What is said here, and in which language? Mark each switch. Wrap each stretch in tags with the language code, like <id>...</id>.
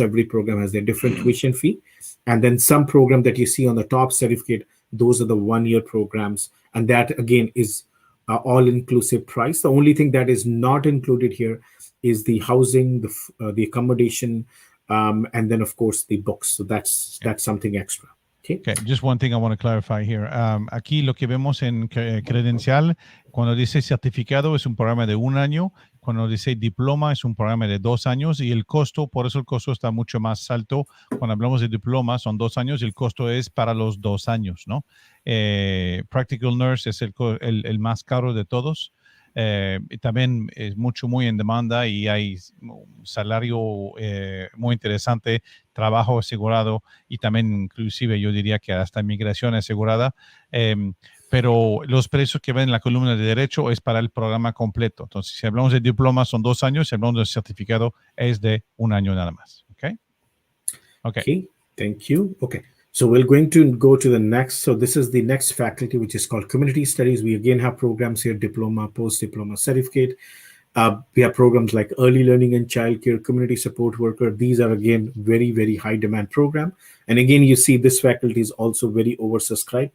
<en>Every program has a different tuition fee. And then some program that you see on the top certificate, those are the 1-year programs. And that, again, is all-inclusive price. The only thing that is not included here is the housing, the accommodation, and then, of course, the books. So that's something extra. Okay, just one thing I want to clarify here.</en> <es>Aquí lo que vemos en credencial, cuando dice certificado es un programa de 1 año, cuando dice diploma es un programa de 2 años, y el costo, por eso el costo está mucho más alto. Cuando hablamos de diploma son 2 años y el costo es para los 2 años, ¿no? Practical Nurse es el más caro de todos. También es muy en demanda y hay un salario muy interesante, trabajo asegurado y también inclusive yo diría que hasta migración asegurada, pero los precios que ven en la columna de derecho es para el programa completo. Entonces, si hablamos de diploma son 2 años, si hablamos de certificado es de 1 año nada más.</es> <en>Okay, thank you. Okay. So we're going to go to the next. So this is the next faculty, which is called Community Studies. We again have programs here: diploma, post-diploma, certificate. We have programs like early learning and childcare, community support worker. These are, again, very, very high demand program. And again, you see this faculty is also very oversubscribed.</en>